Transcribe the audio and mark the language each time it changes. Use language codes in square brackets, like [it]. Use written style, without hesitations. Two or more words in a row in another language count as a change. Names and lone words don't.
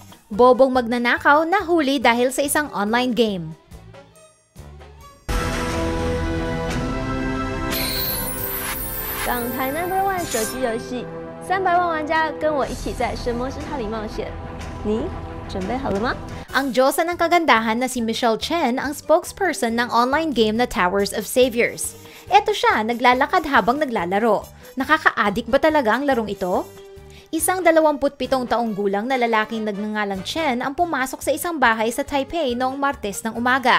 [tl] Bobong magnanakaw nahuli dahil sa isang online game. [zh] Shanghai No.1 手机游戏，300万玩家跟我一起在神魔之塔里冒险。你准备好了吗？ [tl] Ang Diyosa ng kagandahan na si Michelle Chen ang spokesperson ng online game na Towers of Saviors. Eto siya, naglalakad habang naglalaro. Nakaka-addict ba talaga ang larong ito? Isang 27 taong gulang na lalaking nagngangalang Chen ang pumasok sa isang bahay sa Taipei noong Martes ng umaga.